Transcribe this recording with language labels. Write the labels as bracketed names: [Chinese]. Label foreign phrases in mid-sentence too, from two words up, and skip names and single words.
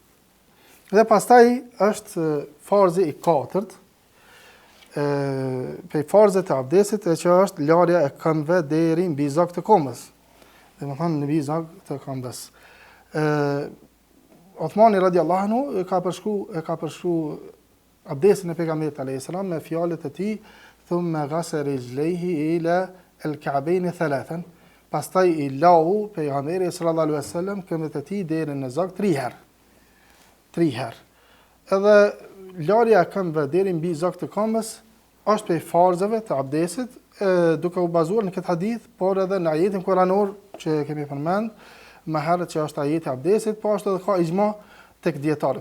[Albanian] Dhe pastaj është farzi i 4, prej farzet e abdesit, që është larja e këmbëve deri mbi zog të këmbës. Domethënë mbi zog të këmbës. Uthmani [Arabic] رضي الله عنه [Albanian] e ka përshkru abdesin e pejgamberit [Arabic] عليه السلام [Albanian] me fjalët e tij, [Arabic] ثم غسل رجليه إلى الكعبين ثلاثا. [Albanian] Pastaj i lau pejgamberi [Arabic] صلى الله عليه وسلم [Albanian] këmbët e tij deri në zog 3 herë. 3 herë. Edhe larja e këmbëve deri mbi zog të këmbës është prej farzave të abdesit, duke u bazuar në këtë hadith, por edhe në ajetin kuranor që kemi përmend më herët që është ajeti i abdesit, po ashtu edhe ka ijma tek dietarët.